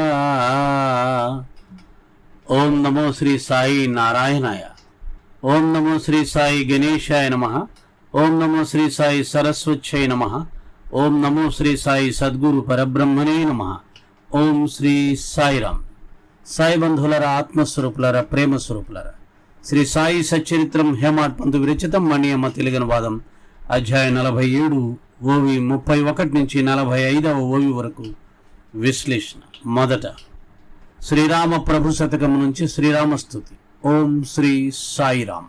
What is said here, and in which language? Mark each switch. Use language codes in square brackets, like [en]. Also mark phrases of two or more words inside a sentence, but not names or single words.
[sa] ओम नमो श्री साई नारायणाय। ओम नमो श्री साई गणेशाय नमः। ओम नमो श्री साई सरस्वत्यै नमः। ओम नमो श्री साई सद्गुरु परब्रह्मणे नमः। [te] ఓం శ్రీ సాయిరామ్। సాయి బంధువులారా ఆత్మస్వరూపులారా ప్రేమ స్వరూపులారా శ్రీ సాయి సచ్చరిత్రం హేమాడ్ పంతు విరచితం మణియమ్మ తెలుగు అనువాదం అధ్యాయం 47 ఓవి 31 నుంచి 45వ ఓవి వరకు విశ్లేషణ। మొదట శ్రీరామ ప్రభు శతకం నుంచి శ్రీరామస్తుతి। ఓం శ్రీ సాయిరామ్।